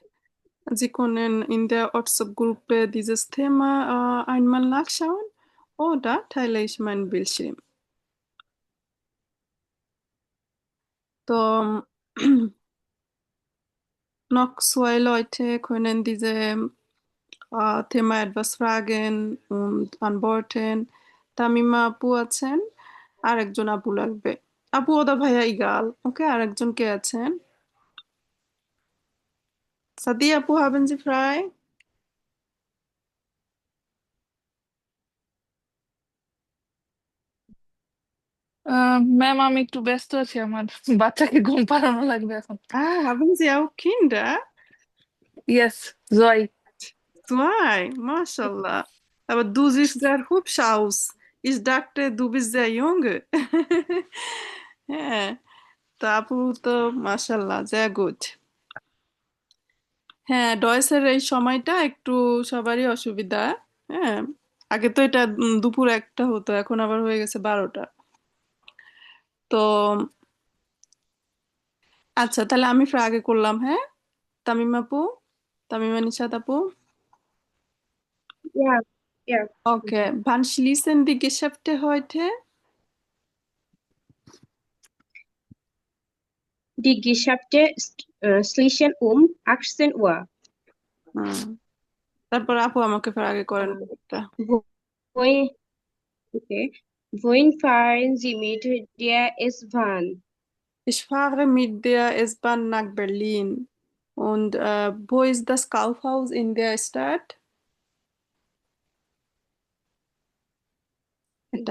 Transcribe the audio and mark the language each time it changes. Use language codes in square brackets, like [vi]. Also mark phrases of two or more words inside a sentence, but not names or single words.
[de] Sie können in der WhatsApp-Gruppe dieses Thema einmal nachschauen oder teile ich meinen Bildschirm. So, noch zwei Leute können diese Thema etwas fragen und antworten. [bn] তামিমা আপু আছেন, আরেকজন আপু লাগবে। আপু ওদা ভাইয়া ইগাল, ওকে, আরেকজন কে আছেন? সাদিয়া আপু, [de] haben Sie frei? [bn] ম্যাম আমি একটু ব্যস্ত আছি, আমার বাচ্চাকে ঘুম পাড়ানো লাগবে এখন। [de] Ah, haben Sie auch Kinder? [en] ইয়েস, জয়। [de] Zwei, Mashallah. Aber du siehst sehr hübsch aus. Ich dachte, du bist sehr junge. [bn] হ্যাঁ, তা আপু তো মাশাল্লাহ, [de] sehr gut. [bn] হ্যাঁ, ডয়েসের এই সময়টা একটু সবারই অসুবিধা। হ্যাঁ, আগে তো এটা দুপুর 1টা হতো, এখন আবার হয়ে গেছে 12টা। তো আচ্ছা, তাহলে আমি আগে করলাম, হ্যাঁ। তামিম আপু, তামিমা নিশাত আপু। [de] Ja, ja. Okay, wann schließen die Geschäfte heute? Die Geschäfte schließen um 18 Uhr. [bn] হুম, তারপর আপু আমাকে ফের আগে করেন Äh, একটা। [de] wo- wohin, okay. Wohin fahren Sie mit der S-Bahn? Ich fahre mit der S-Bahn nach Berlin. Und wo ist das Kaufhaus in der Stadt? [bn] এটা